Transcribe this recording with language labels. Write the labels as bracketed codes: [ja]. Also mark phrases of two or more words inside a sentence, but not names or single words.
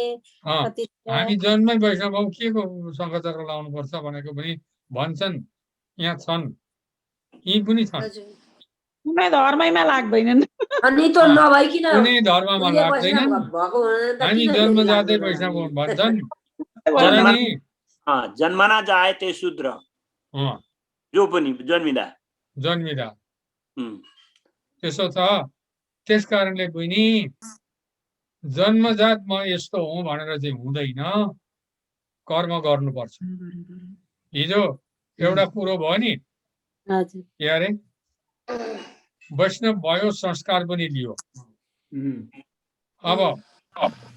[ne] हामी जन्मै वैष्णव हौँ, के को शङ्खचक्र लाउनु पर्छ भनेको पनि भन्छन्। यहाँ छन्, यी पनि छन्। कुनै धर्मैमा लाग्दैनन्। अनि त नभइकिन कुनै धर्ममा लाग्दैनन्। हामी जन्मजातै वैष्णव हौँ भन्छन्। तर नि [sa] जन्मना जाए ते शूद्र, [ne] जो पनि जन्मिदा त्यसो छ। त्यस कारणले पनि जन्मजात म यस्तो हुँ भनेर चाहिँ हुँदैन, कर्म गर्नुपर्छ। हिजो एउटा कुरो भयो नि के अरे वैष्णव भयो, संस्कार पनि लियो।